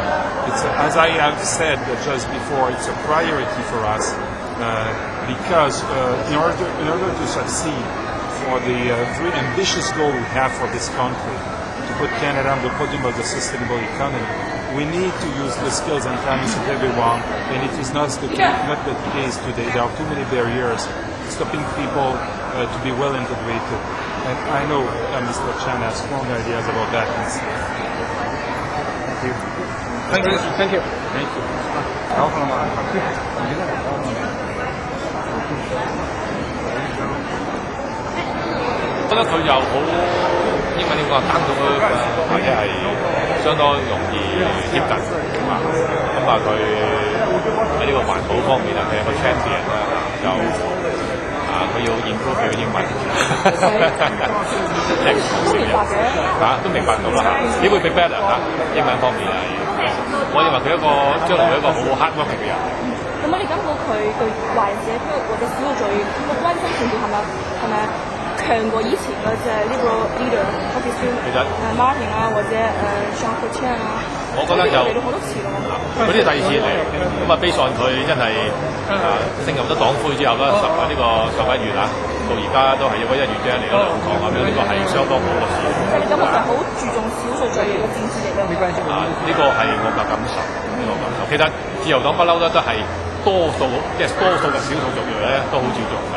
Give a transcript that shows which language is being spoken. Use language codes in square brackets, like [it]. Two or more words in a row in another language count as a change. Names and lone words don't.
[en] It's as I have said just before, it's a priority for us because in order to succeed for the very ambitious goal we have for this country, to put Canada on the podium of the sustainable economy, we need to use the skills and talents of everyone, and it is not the case today. There are too many barriers stopping people to be well integrated. And I know Mr. Chan has strong ideas about that. Thank you. Thank you. Thank you. [yue] 覺得佢又好英文點講 ， [en] down to earth [yue] 或者係相當容易接近咁佢喺呢個環保方面佢係個 champion 啦，就佢要 improve 佢嘅英文，即係講笑都明白到啦嚇，點會 [en] be better [yue] 英文方面我認為佢將來會一個好 [en] hard working [yue] 嘅人。咁你感覺佢對華人社區或者少數族裔個關心程度係咪強過以前嘅即係呢個 leader， 特別是Martin 或者Jean Chrétien我覺得就嚟到好多次咯。嗰啲第二次嚟，咁 [en] based on [yue] 佢真係升入咗黨魁之後啦，11月到而家都係1月啫，嚟咗2趟呢個係相當好嘅事。即係你感覺就好注重少數族裔嘅政治嚟㗎。呢個係我嘅感受，其實自由黨不嬲都係多數嘅少數族裔咧都好注重㗎。